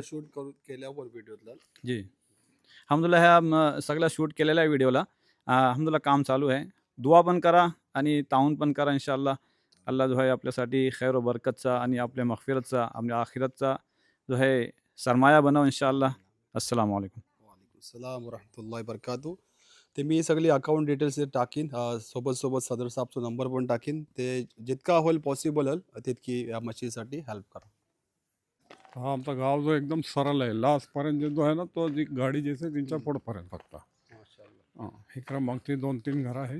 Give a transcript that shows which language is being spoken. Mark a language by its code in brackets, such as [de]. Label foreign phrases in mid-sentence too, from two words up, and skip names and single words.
[mr] शूट करून केल्यावर व्हिडिओतला जी अल्हम्दुलिल्लाह ह्या सगळं शूट केलेल्या आहे व्हिडिओला. अल्हम्दुलिल्लाह काम चालू आहे. दुआ पण करा आणि ताऊन पण करा इन्शाअल्लाह. अल्लाह जो आहे आपल्यासाठी खैर व बरकतचा आणि आपल्या मगफिरतचा आपल्या आखिरतचा जो आहे सरमाया बनव इन्शाअल्लाह. [ar] السلام عليكم. السلام ورحمة الله وبركاته. [mr] ते मी सगळी अकाउंट डिटेल्स टाकीन सोबत सदर साहेबचा नंबर पण टाकीन. ते जितका होईल पॉसिबल होईल तितकी या मशीनसाठी हेल्प करा. हा आमचा गाव जो एकदम सरळ आहे. लास्टपर्यंत जो आहे ना तो जी गाडी जैसे त्यांच्या पुढपर्यंत फक्त हां इकडं मग ती 2-3 घरं आहेत.